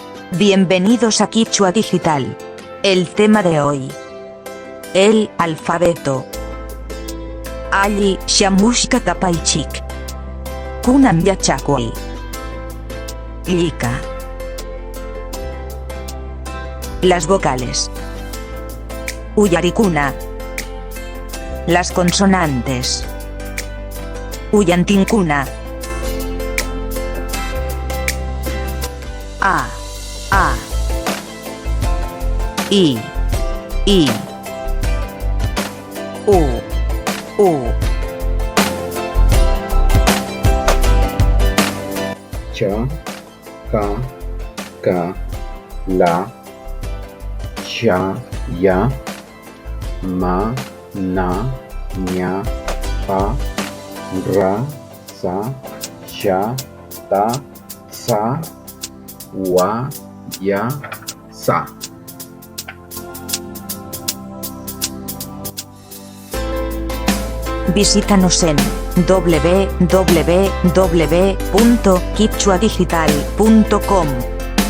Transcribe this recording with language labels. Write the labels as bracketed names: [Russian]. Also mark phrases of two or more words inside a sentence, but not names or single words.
[Spanish] Bienvenidos a Quichua Digital. El tema de hoy: el alfabeto. [Quechua] Ali shamushka tapaichik. Kunam yachakui. Lika. [Spanish] Las vocales. [Quechua] Uyarikuna. [Spanish] Las consonantes. [Quechua] Uyantinkuna. A. I. U. Cha, ka, la, cha, ya, ma, na, nya, pa, ra, sa, sha, ta, sa, wa, ya, sa. [Spanish] Visítanos en www.quichuadigital.com.